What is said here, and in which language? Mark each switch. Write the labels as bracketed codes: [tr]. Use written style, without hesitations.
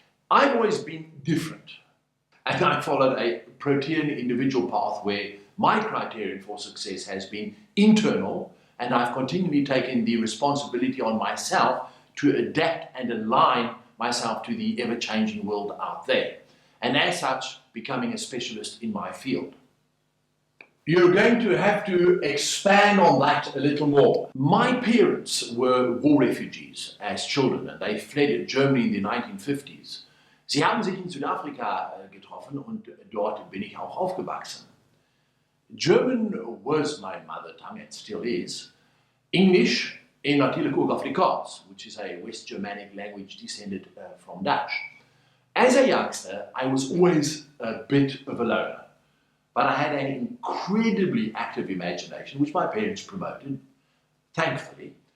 [en] I've always been different, and I followed a protean individual path where my criterion for success has been internal, and I've continually taken the responsibility on myself to adapt and align myself to the ever-changing world out there, and as such, becoming a specialist in my field. You're going to have to expand on that a little more. My parents were war refugees as children, and they fled Germany in the 1950s. [de] Sie haben sich in Südafrika getroffen und dort bin ich auch aufgewachsen. [en] German was my mother tongue and still is. English [nl] en natuurlijk ook [en] Afrikaans, which is a West Germanic language descended from Dutch. As a youngster, I was always a bit of a loner. But I had an incredibly active imagination, which my parents promoted, thankfully.